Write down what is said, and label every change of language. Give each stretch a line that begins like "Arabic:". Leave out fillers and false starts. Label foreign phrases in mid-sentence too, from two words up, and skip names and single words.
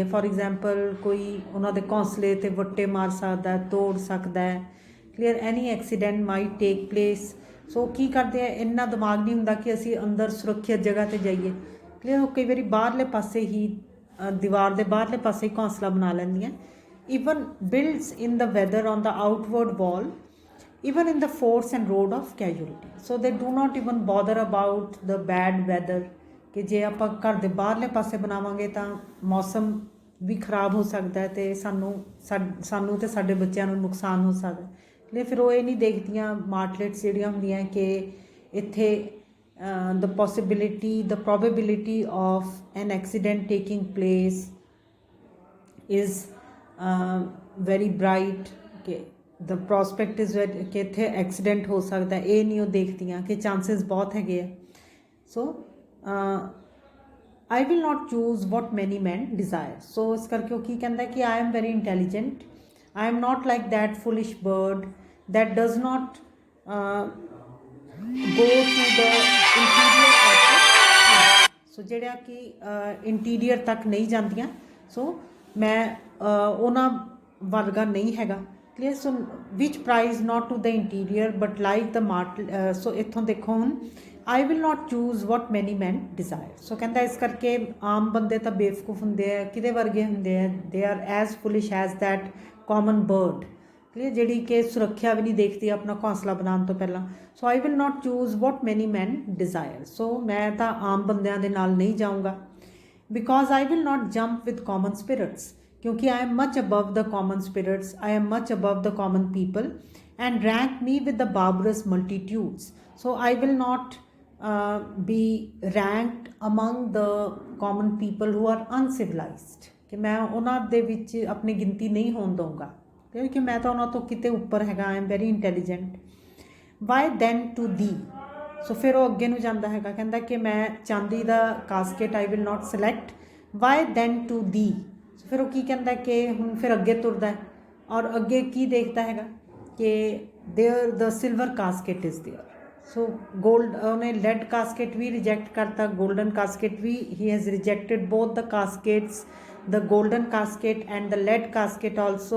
English: for example
Punjabi: ਕੋਈ ਉਹਨਾਂ ਦੇ ਘੋਂਸਲੇ 'ਤੇ ਵੱਟੇ ਮਾਰ ਸਕਦਾ, ਤੋੜ ਸਕਦਾ ਹੈ, ਕਲੀਅਰ।
English: any accident might take place.
Punjabi: ਸੋ ਕੀ ਕਰਦੇ ਆ, ਇੰਨਾ ਦਿਮਾਗ ਨਹੀਂ ਹੁੰਦਾ ਕਿ ਅਸੀਂ ਅੰਦਰ ਸੁਰੱਖਿਅਤ ਜਗ੍ਹਾ 'ਤੇ ਜਾਈਏ, ਕਲੀਅਰ। ਉਹ ਕਈ ਵਾਰੀ ਬਾਹਰਲੇ ਪਾਸੇ ਹੀ ਦੀਵਾਰ ਦੇ ਬਾਹਰਲੇ ਪਾਸੇ ਹੀ ਘੋਂਸਲਾ ਬਣਾ ਲੈਂਦੀਆਂ।
English: even builds in the weather on the outward wall even in the force and road of casualty। So they do not even bother about the bad weather
Punjabi: ਕਿ ਜੇ ਆਪਾਂ ਘਰ ਦੇ ਬਾਹਰਲੇ ਪਾਸੇ ਬਣਾਵਾਂਗੇ ਤਾਂ ਮੌਸਮ ਵੀ ਖਰਾਬ ਹੋ ਸਕਦਾ ਹੈ ਅਤੇ ਸਾਨੂੰ ਅਤੇ ਸਾਡੇ ਬੱਚਿਆਂ ਨੂੰ ਨੁਕਸਾਨ ਹੋ ਸਕਦਾ। ਲਈ ਫਿਰ ਉਹ ਇਹ ਨਹੀਂ ਦੇਖਦੀਆਂ ਮਾਰਟਲੇਟਸ ਜਿਹੜੀਆਂ ਹੁੰਦੀਆਂ ਕਿ ਇੱਥੇ
English: the probability of an accident taking place is very bright
Punjabi: ਕਿ
English: the prospect is
Punjabi: ਕਿ ਇੱਥੇ ਐਕਸੀਡੈਂਟ ਹੋ ਸਕਦਾ, ਇਹ ਨਹੀਂ ਉਹ ਦੇਖਦੀਆਂ ਕਿ ਚਾਂਸਿਸ ਬਹੁਤ ਹੈਗੇ ਆ।
English: ਸੋ I will not choose what many men desire।
Punjabi: ਸੋ ਇਸ ਕਰਕੇ ਉਹ ਕੀ ਕਹਿੰਦਾ ਕਿ
English: I am very intelligent, I am not like that foolish bird that does not go to the interior of।
Punjabi: ਸੋ ਜਿਹੜਾ ਕਿ ਇੰਟੀਰੀਅਰ ਤੱਕ ਨਹੀਂ ਜਾਂਦੀਆਂ, ਸੋ ਮੈਂ ਉਹਨਾਂ ਵਰਗਾ ਨਹੀਂ ਹੈਗਾ, ਕਲੀਅਰ।
English: so which prize not to the interior but like the martel.
Punjabi: ਸੋ ਇੱਥੋਂ ਦੇਖੋ ਹੁਣ
English: I will not choose what many men desire.
Punjabi: ਸੋ ਕਹਿੰਦਾ ਇਸ ਕਰਕੇ ਆਮ ਬੰਦੇ ਤਾਂ ਬੇਵਕੂਫ ਹੁੰਦੇ ਆ, ਕਿਹਦੇ ਵਰਗੇ ਹੁੰਦੇ ਆ,
English: they are as foolish as that common bird,
Punjabi: ਕਲੀਅਰ, ਜਿਹੜੀ ਕਿ ਸੁਰੱਖਿਆ ਵੀ ਨਹੀਂ ਦੇਖਦੀ ਆਪਣਾ ਘੋਂਸਲਾ ਬਣਾਉਣ ਤੋਂ ਪਹਿਲਾਂ।
English: so I will not choose what many men desire.
Punjabi: ਸੋ ਮੈਂ ਤਾਂ ਆਮ ਬੰਦਿਆਂ ਦੇ ਨਾਲ ਨਹੀਂ ਜਾਊਂਗਾ।
English: because I will not jump with common spirits, ਕਿਉਂਕਿ I am much above the common spirits, I am much above the common people and rank me with the barbarous multitudes। So I will not be ranked among the common people who are uncivilized,
Punjabi: ਕਿ ਮੈਂ ਉਹਨਾਂ ਦੇ ਵਿੱਚ ਆਪਣੀ ਗਿਣਤੀ ਨਹੀਂ ਹੋਣ ਦਊਂਗਾ, ਕਿਉਂਕਿ ਮੈਂ ਤਾਂ ਉਹਨਾਂ ਤੋਂ ਕਿਤੇ ਉੱਪਰ ਹੈਗਾ।
English: I am very intelligent। Why then to thee।
Punjabi: ਸੋ ਫਿਰ ਉਹ ਅੱਗੇ ਨੂੰ ਜਾਂਦਾ ਹੈਗਾ, ਕਹਿੰਦਾ ਕਿ ਮੈਂ ਚਾਂਦੀ ਦਾ ਕਾਸਕੇਟ
English: I will not select। Why then to thee।
Punjabi: ਫਿਰ ਉਹ ਕੀ ਕਹਿੰਦਾ ਕਿ ਹੁਣ ਫਿਰ ਅੱਗੇ ਤੁਰਦਾ ਔਰ ਅੱਗੇ ਕੀ ਦੇਖਦਾ ਹੈਗਾ ਕਿ
English: there the silver casket is there.
Punjabi: ਸੋ ਗੋਲਡ, ਉਹਨੇ
English: lead casket
Punjabi: ਵੀ ਰਿਜੈਕਟ ਕਰਤਾ,
English: golden casket
Punjabi: ਵੀ।
English: he has rejected both the caskets, the golden casket and the lead casket also.